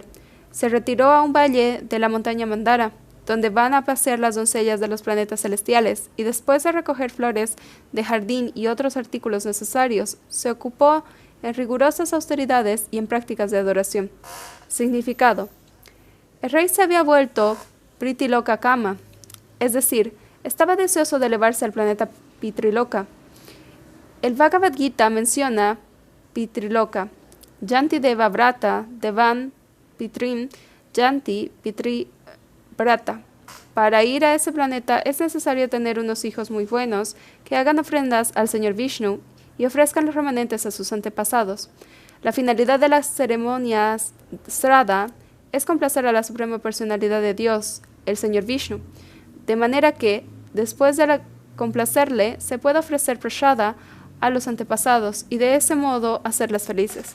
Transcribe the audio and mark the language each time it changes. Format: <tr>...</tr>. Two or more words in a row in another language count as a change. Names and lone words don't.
<es>Se retiró a un valle de la montaña Mandara, donde van a pasear las doncellas de los planetas celestiales, y después de recoger flores de jardín y otros artículos necesarios, se ocupó en rigurosas austeridades y en prácticas de adoración. Significado. El rey se había vuelto</es> <sa>पितृलोक काम,</sa> <es>es decir, estaba deseoso de elevarse al planeta Pitriloka. El Bhagavad Gita menciona</es> <sa>पितृलोक, यान्ति देवव्रता, देवान् पितॄन्, यान्ति पितृव्रता.</sa> <es>Para ir a ese planeta es necesario tener unos hijos muy buenos que hagan ofrendas al señor Vishnu y ofrezcan los remanentes a sus antepasados. La finalidad de las ceremonias Sraddha es complacer a la suprema personalidad de Dios, el señor Vishnu, de manera que, después de complacerle, se puede ofrecer prasada a los antepasados y de ese modo hacerlas felices.</es>